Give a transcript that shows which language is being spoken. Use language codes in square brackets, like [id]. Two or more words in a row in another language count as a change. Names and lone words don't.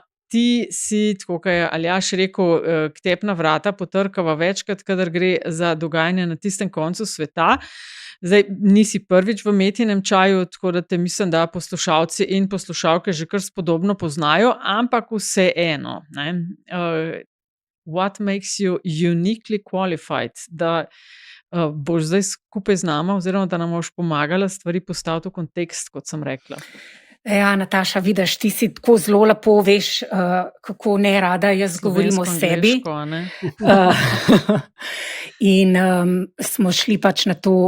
[sl] Ti si, tako kot je Aljaž rekel, k tebi na vrata potrkava večkrat, kadar gre za dogajanje na tistem koncu sveta. Zdaj, nisi prvič v Metinem čaju, tako da te mislim, da poslušalci in poslušalke že kar spodobno poznajo, ampak vseeno, [en] what makes you uniquely qualified, [sl] da boš zdaj skupaj z nama oziroma da nam boš pomagala stvari postaviti v kontekst, kot sem rekla. Ja, Nataša, vidiš, ti si tako zelo lepo veš, kako ne rada jaz govorim o sebi. In smo šli pač na to.